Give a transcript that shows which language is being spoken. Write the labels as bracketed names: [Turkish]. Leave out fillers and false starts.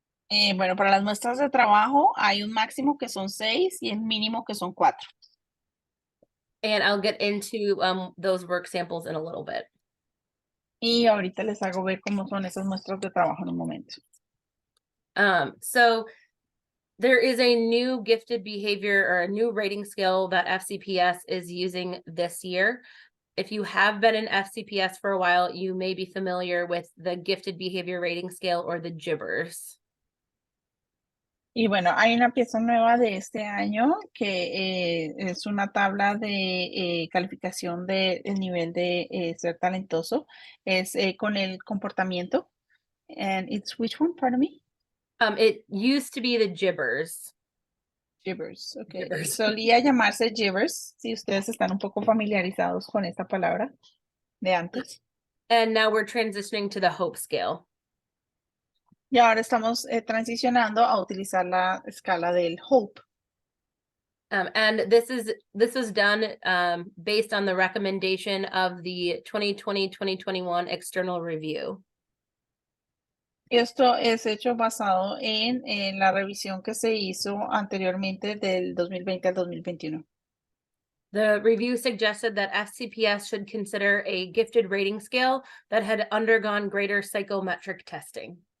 [Spanish] Bueno, para las muestras de trabajo hay un máximo que son 6 y el mínimo que son 4. [English] And I'll get into those work samples in a little bit. [Spanish] Y ahorita les hago ver cómo son esas muestras de trabajo en un momento. So [English] There is a new gifted behavior or a new rating scale that FCPS is using this year. If you have been in FCPS for a while, you may be familiar with the gifted behavior rating scale or the gibbers. [Spanish] Y bueno, hay una pieza nueva de este año que es una tabla de calificación del nivel de ser talentoso. Es con el comportamiento. [English] And it's which one, pardon me? It used to be the gibbers. Gibbers, ok. Gibbers. [Spanish] Solía llamarse Gibbers, si ustedes están un poco familiarizados con esta palabra de antes. [English] And now we're transitioning to the hope scale. [Spanish] Y ahora estamos transicionando a utilizar la escala del Hope. [English] And this was done based on the recommendation of the 2020-2021 external review. [Spanish] Esto es hecho basado en la revisión que se hizo anteriormente del 2020 al 2021. [English] The review suggested that FCPS should consider a gifted rating scale that had undergone greater psychometric testing.